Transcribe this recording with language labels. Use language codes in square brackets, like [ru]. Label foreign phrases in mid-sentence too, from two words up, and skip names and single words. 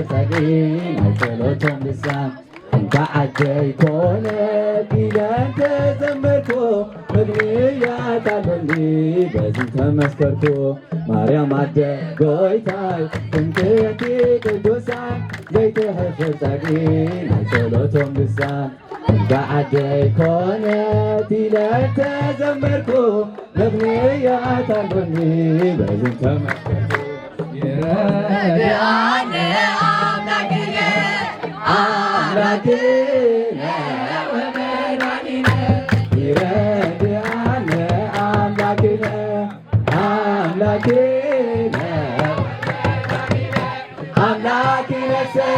[ti] ጸጊን ናይ ጸሎቶም ልሳን እንተዓጀይ ኮነት ኢለን ተዘመርኩ ምክንያት አለኒ በዚህ ተመስከርኩ ማርያም አደጎይታይ ትምክህቲ ቅዱሳን ዘይተህፍር ጸጊን ናይ ጸሎቶም ልሳን እንተዓጀይ ኮነት ኢለን ተዘመርኩ ምክንያት አለኒ በዚህ ተመስከርኩ [gez] ይረዳነ አምላክነ ወመድኃኒነ ይረዳነ አምላክነ አምላክነ አምላክነሰ